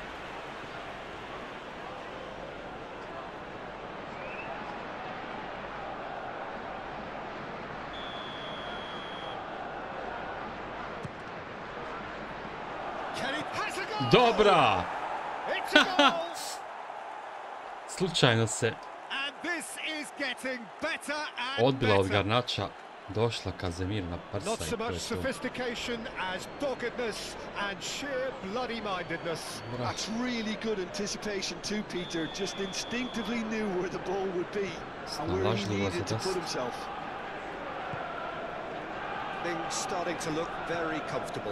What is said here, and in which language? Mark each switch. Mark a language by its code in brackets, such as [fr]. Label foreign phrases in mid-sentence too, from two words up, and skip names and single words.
[en] Kenny has a goal! [hr] Dobra! [en] It's a goal! [hr] Slučajno se [en] And this is getting better and [hr] odbila od [en] better. [hr] Garnača. Došla Kazemir na prsa [en] Not [hr] i [en] so [hr] to je [en] much [hr] to. [en] sophistication as doggedness and sheer bloody-mindedness. That's really good anticipation too, Peter. Just instinctively knew where the ball would be and where he needed to put himself. Things starting to look very comfortable.